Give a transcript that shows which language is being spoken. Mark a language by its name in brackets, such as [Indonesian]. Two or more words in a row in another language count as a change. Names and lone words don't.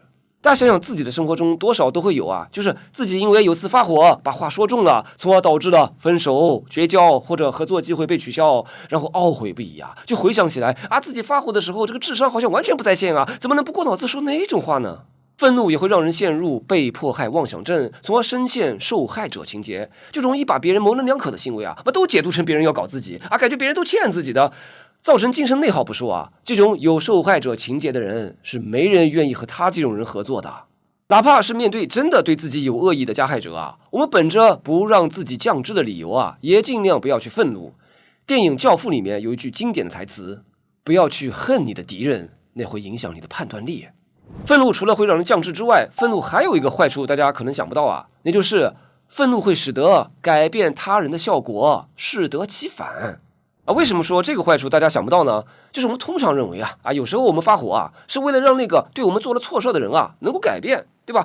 [Chinese] 大家想想自己的生活中多少都會有就是自己因為有次發火把話說重了，從而導致了分手、絕交或者合作機會被取消，然後懊悔不已就回想起來自己發火的時候這個智商好像完全不在線怎麼能不過腦子說那種話呢？憤怒也會讓人陷入被迫害妄想症，從而深陷受害者情節，就容易把別人模棱兩可的行為都解讀成別人要搞自己感覺別人都欠自己的，造成精神內耗不說這種有受害者情節的人是沒人願意和他這種人合作的。哪怕是面对真的對自己有惡意的加害者我們本着不讓自己降智的理由也盡量不要去憤怒。電影《教父》裡面有一句經典的台詞，不要去恨你的敵人，那會影響你的判斷力。憤怒除了會讓人降智之外，憤怒還有一個壞處大家可能想不到那就是憤怒會使得改變他人的效果適得其反。為什麼說這個壞處大家想不到呢？就是我們通常認為有時候我們發火是為了讓那個對我們做了錯事的人能夠改变，對吧？